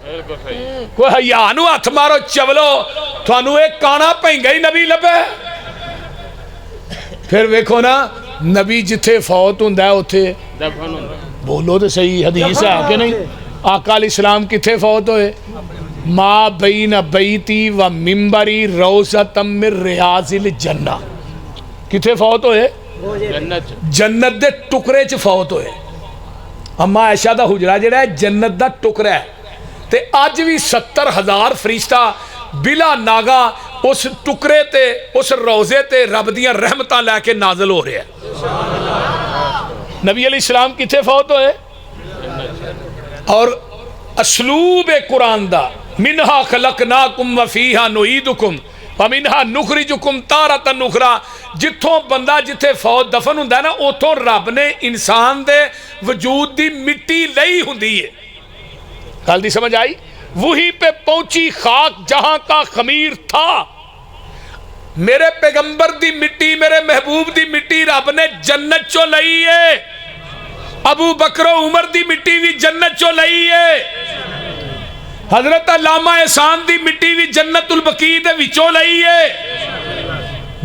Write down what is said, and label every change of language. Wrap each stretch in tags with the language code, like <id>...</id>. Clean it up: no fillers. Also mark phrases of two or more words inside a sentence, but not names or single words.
<pa>کوئی حیا نوں ہتھ مارو چولو، تھانوں اک کانا بھینگا ہی نبی لبھے. پھر ویکھو نا، نبی جتھے فوت ہوندا ہے اوتھے دفن ہوندا. بولو تو سہی، حدیث ہے کہ نہیں؟ آقا علیہ السلام کتھے فوت ہوئے?</pa> <ar>ما بين بيتي ومنبري روضة من رياض الجنة.</ar> <pa>کتھے فوت ہوئے؟ جنت دے ٹکڑے چ فوت ہوئے. اماں عائشہ دا حجرہ جیہڑا ہے جنت دا ٹکڑا ہے، تے اج بھی 70,000 فرشتہ بلا ناغہ اس ٹکڑے تے، اس روضے تے رب دیاں رحمتاں لے کے نازل ہو رہے ہیں. نبی علیہ السلام کتھے فوت ہوئے? اور اسلوب قرآن دا</pa> <ar>منها خلقناكم وفيها نعيدكم ومنها نخرجكم تارة أخرى.</ar> <pa>جتھوں بندہ جتھے فوت دفن ہوندا ہے نا، اوتھوں رب نے انسان دے وجود دی مٹی لئی ہوندی ہے. گل دی سمجھ آئی?</pa> <ur>وہیں پہ پہنچی خاک جہاں کا خمیر تھا.</ur> <pa>میرے پیغمبر دی مٹی، میرے محبوب دی مٹی رب نے جنت چوں لئی ہے. ابوبکر و عمر دی مٹی بھی جنت چوں لئی ہے. حضرت علامہ احسان دی مٹی بھی جنت البقیع دے وچوں لئی ہے.</pa>